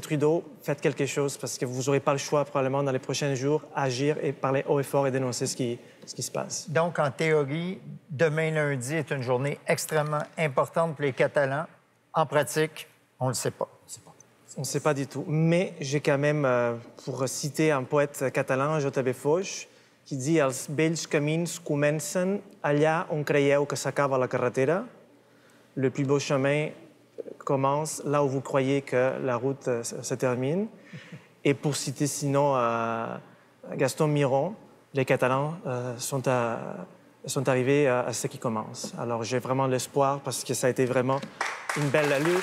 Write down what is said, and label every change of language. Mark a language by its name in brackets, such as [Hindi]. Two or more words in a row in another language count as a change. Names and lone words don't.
[French] Trudeau, faites quelque chose parce que vous n'aurez pas le choix probablement dans les prochains jours agir et parler haut et fort et dénoncer ce qui se passe. Donc, en théorie, demain lundi est une journée extrêmement importante pour les Catalans. En pratique, on ne le sait pas. On ne sait pas du tout. Mais j'ai quand même, pour citer un poète catalan, J.B. [Catalan] Foix, [French] qui dit [Catalan] « Els bells camins comencen allà on creieu que s'acaba la carretera ». [French] Le plus beau chemin commence là où vous croyez que la route se termine. Et pour citer sinon Gaston Miron, les Catalans sont arrivés à ce qui commence. Alors j'ai vraiment l'espoir parce que ça a été vraiment une belle lutte.